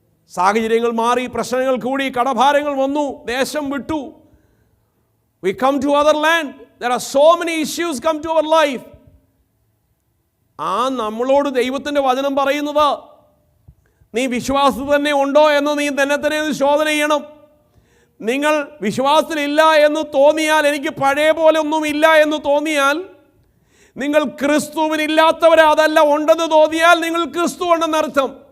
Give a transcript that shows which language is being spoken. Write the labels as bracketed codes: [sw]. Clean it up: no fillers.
[ml] സാഹചര്യങ്ങൾ മാറി, പ്രശ്നങ്ങൾ കൂടി, കടഭാരങ്ങൾ വന്നു, ദേശം വിട്ടു. [en] We come to other land. There are so many issues come to our life. [ml] നമ്മളോട് ദൈവത്തിൻ്റെ വചനം പറയുന്നത്, നീ വിശ്വാസത്തിൽ തന്നെ ഉണ്ടോ എന്ന് നീ തന്നെ ശോധന ചെയ്യണം. നിങ്ങൾ വിശ്വാസത്തിലില്ല എന്ന് തോന്നിയാൽ, എനിക്ക് പഴയ പോലെ ഒന്നുമില്ല എന്ന് തോന്നിയാൽ, നിങ്ങൾ ക്രിസ്തുവിനില്ലാത്തവരെ, അതല്ല ഉണ്ടെന്ന് തോന്നിയാൽ നിങ്ങൾ ക്രിസ്തു ഉണ്ടെന്നർത്ഥം.